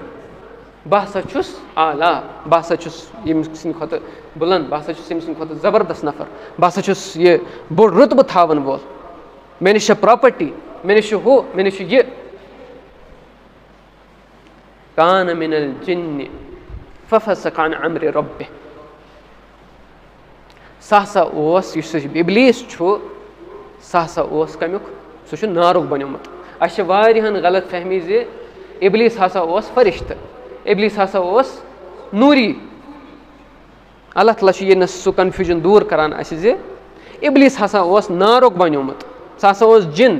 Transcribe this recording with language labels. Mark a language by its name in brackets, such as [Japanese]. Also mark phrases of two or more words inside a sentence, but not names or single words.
[Kashmiri] بہٕ ہسا چھُس اعلیٰ, بہٕ ہسا چھُس ییٚمہِ سٕنٛدِ کھۄتہٕ بُلنٛد, بہٕ ہسا چھُس ییٚمہِ سٕنٛدِ کھۄتہٕ زبردست نفر, بہٕ ہسا چھُس یہِ بوٚڑ رُتبہٕ تھاوَن وول, مےٚ نِش چھےٚ پرٛاپَرٹی, مےٚ نِش چھُ ہُہ, مےٚ نِش چھُ یہِ. [Arabic] کانَ مِنَ الجِنِّ فَفَسَقَ عَنْ أَمْرِ رَبِّهِ. [Kashmiri] سُہ ہسا اوس, یُس اِبلیٖس چھُ, سُہ ہسا اوس کَمیُک؟ سُہ چھُ نارُک بَنیومُت. اَسہِ چھِ واریاہَن غلط فہمی زِ اِبلیٖس ہسا اوس فرشتہٕ, اِبلیٖس ہسا اوس نوٗری. اللہ تعالیٰ چھُ ییٚنَس سُہ کَنفیوٗجَن دوٗر کَران اَسہِ زِ اِبلیٖس ہسا اوس نارُک بَنیومُت, سُہ ہسا اوس جِن.